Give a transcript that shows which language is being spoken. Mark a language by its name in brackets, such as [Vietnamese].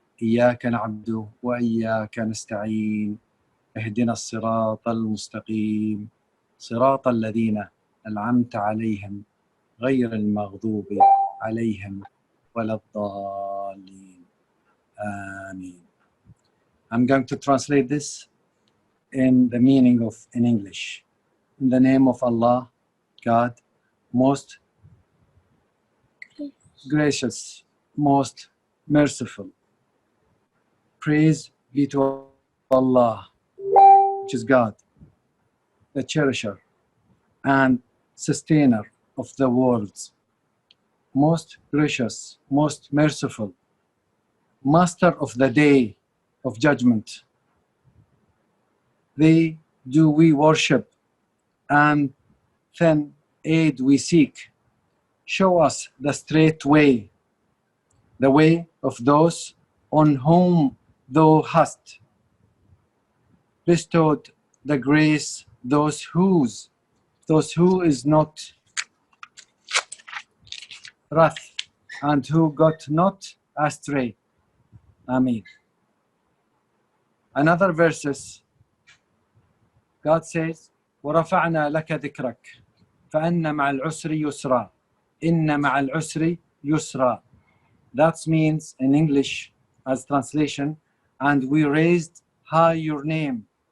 [Arabic] إياك نعبد وإياك نستعين اهدنا الصراط المستقيم صراط الذين أنعمت عليهم غير المغضوب عليهم ولا الضالين آمين. [English] I'm going to translate this in the meaning of in English. In the name of Allah, God, most gracious, most merciful. Praise be to Allah, which is God, the cherisher and sustainer of the worlds, most gracious, most merciful, master of the day of judgment. Thee do we worship, and then aid we seek. show us the straight way, the way of those on whom thou hast bestowed the grace, those who is not wrath, and who got not astray. Amen. Another verses, God says, [Arabic] وَرَفَعْنَا لَكَ ذِكْرَكَ فَأَنَّ مَعَ الْعُسْرِ يُسْرًا إِنَّ مَعَ الْعُسْرِ يُسْرًا. [English] That means in English as translation, and we raised high your name.